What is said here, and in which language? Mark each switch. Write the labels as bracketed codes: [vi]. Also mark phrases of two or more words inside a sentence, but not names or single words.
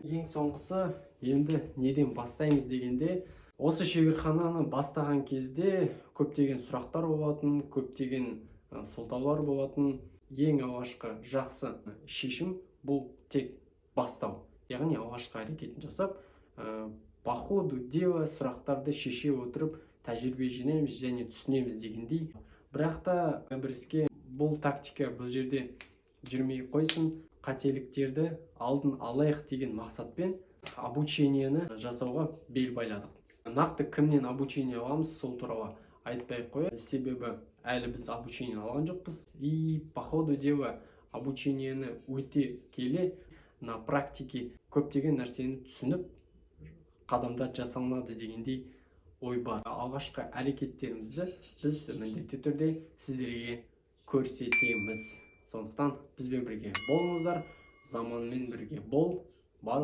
[kk] Ең соңғысы, енді неден бастаймыз дегенде, осы шеберхананы бастаған кезде көптеген сұрақтар болатын, көптеген сылтаулар болатын. Ең алғашқы жақсы шешім бұл тек бастау. Яғни алғашқы әрекетін жасап, [ru] по ходу дела [kk] сұрақтарды шеше отырып, тәжірибе жинаймыз және түсінеміз дегендей. Бірақ та Вайберске бұл тактика бұл жерде жүрмей қойсын, қателіктерді алдын алайық деген мақсатпен обучениені жасауға бел байладық. Нақты кімнен обучение аламыз, сол туралы айтпай қояйық. Себебі әлі біз обучение алған жоқпыз. [ru] И по ходу дела [kk] обучениені өте келе [ru] на практике [kk] көптеген нәрсені түсініп, қадамдар жасалынады дегендей ой бар. Алғашқы әрекеттерімізді біз міндетті түрде сіздерге көрсетеміз. Сондықтан бізбен бірге болыңыздар, заманмен бірге бол.